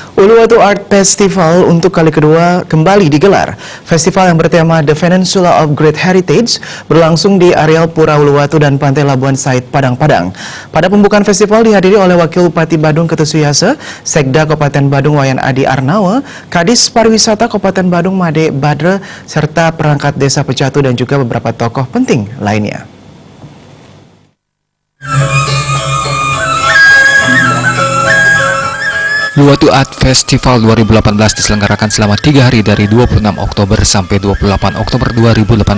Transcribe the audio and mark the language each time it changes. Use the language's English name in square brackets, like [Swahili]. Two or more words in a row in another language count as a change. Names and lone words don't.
[Indonesian] Uluwatu Art Festival untuk kali kedua kembali digelar. Festival yang bertema The Peninsula of Great Heritage berlangsung di areal Pura Uluwatu dan Pantai Labuan Said, Padang. Pada pembukaan festival dihadiri oleh Wakil Bupati Badung Ketut Suyase, Sekda Kabupaten Badung Wayan Adi Arnawa, Kadis Pariwisata Kabupaten Badung Made Badre, serta perangkat desa Pecatu dan juga beberapa tokoh penting lainnya. Uluwatu Art Festival 2018 diselenggarakan selama 3 hari dari 26 Oktober sampai 28 Oktober 2018.